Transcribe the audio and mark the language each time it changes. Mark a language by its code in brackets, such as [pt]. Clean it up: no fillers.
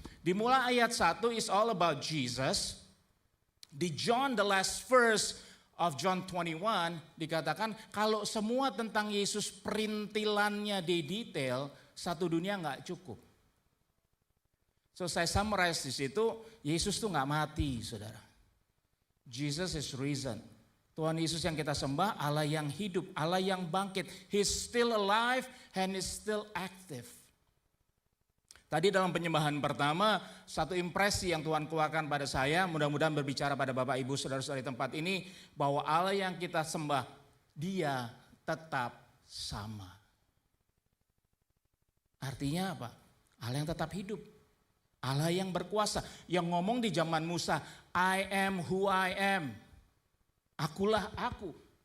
[id] Dimulai ayat 1 [en] is all about Jesus. [id] Di John [en] the last verse of [id] John 21 dikatakan kalau semua tentang Yesus perintilannya di detail, satu dunia nggak cukup. So saya summarize di situ, Yesus tuh nggak mati, saudara. [en] Jesus is risen. [id] Tuhan Yesus yang kita sembah, Allah yang hidup, Allah yang bangkit. [en] He's still alive and is still active. [id] Tadi dalam penyembahan pertama, satu impresi yang Tuhan keluarkan pada saya, mudah-mudahan berbicara pada Bapak Ibu saudara-saudara di tempat ini, bahwa Allah yang kita sembah, Dia tetap sama. Artinya apa? Allah yang tetap hidup. Allah yang berkuasa, yang ngomong di zaman Musa, [en] I am who I am. [id] Akulah aku.